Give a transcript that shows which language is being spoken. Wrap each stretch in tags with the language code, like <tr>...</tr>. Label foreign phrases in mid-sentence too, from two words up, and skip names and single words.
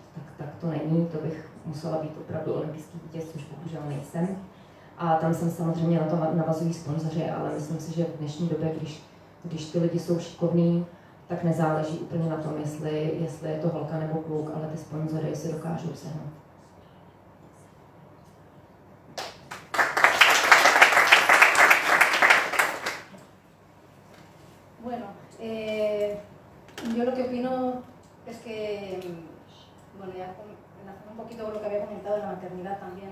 <cs>Tak to není, to bych musela být opravdu olympijský vítěz, což bohužel nejsem. A tam jsem samozřejmě na to navazují sponzoři, ale myslím si, že v dnešní době, když ty lidi jsou šikovní, tak nezáleží úplně na tom, jestli je to holka nebo kluk, ale ty sponzory si dokážou sehnout.</cs> <es>Bueno, yo lo que opino es que, bueno, ya enlazando un poquito con lo que había comentado de la maternidad también.</es>